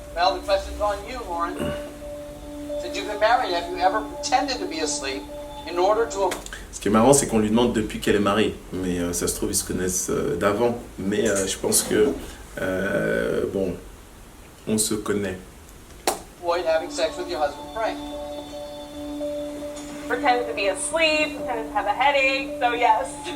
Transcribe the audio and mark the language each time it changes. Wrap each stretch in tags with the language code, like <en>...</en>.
<en>Well, the question's on you, Lauren. Since you've been married, have you ever pretended to be asleep in order to...</en> <fr>Ce qui est marrant, c'est qu'on lui demande depuis qu'elle est mariée. Mais ça se trouve, ils se connaissent d'avant. Mais je pense que, bon, on se connaît.</fr> <en>avoid having sex with your husband, Frank? Pretended to be asleep, pretended to have a headache, so yes.</en>